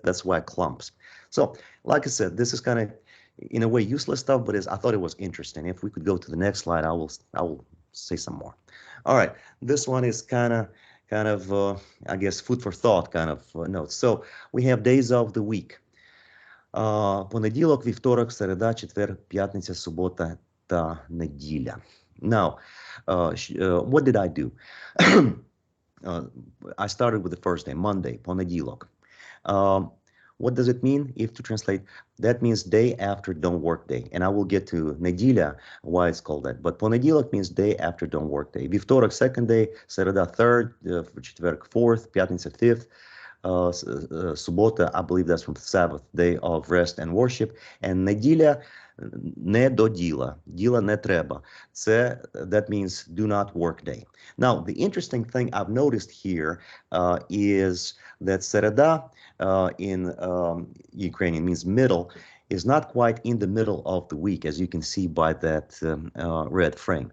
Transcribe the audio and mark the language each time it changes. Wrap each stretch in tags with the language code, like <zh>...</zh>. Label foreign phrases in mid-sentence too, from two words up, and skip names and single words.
<en>That's why it clumps. So like I said, this is kind of, in a way, useless stuff, but I thought it was interesting. If we could go to the next slide, I will say some more. All right, this one is kind of I guess, food for thought kind of notes. So we have days of the week.</en> <uk>Понеділок, вівторок, середа, четвер, п'ятниця, субота та неділя.</uk> <en>Now, what did I do? I started with the first day, Monday, понеділок. What does it mean? If to translate, that means day after don't work day. And I will get to неділя, why it's called that. But понеділок means day after don't work day. Вівторок, second day, середа, third, четверг, fourth,</en> <uk>п'ятниця,</uk> <en>fifth. Subota, I believe that's from the Sabbath, day of rest and worship.</en> <uk>And неділя, не до діла, діла не треба.</uk> <en>That means do not work day. Now, the interesting thing I've noticed here is that середа in Ukrainian means middle, is not quite in the middle of the week, as you can see by that red frame.</en>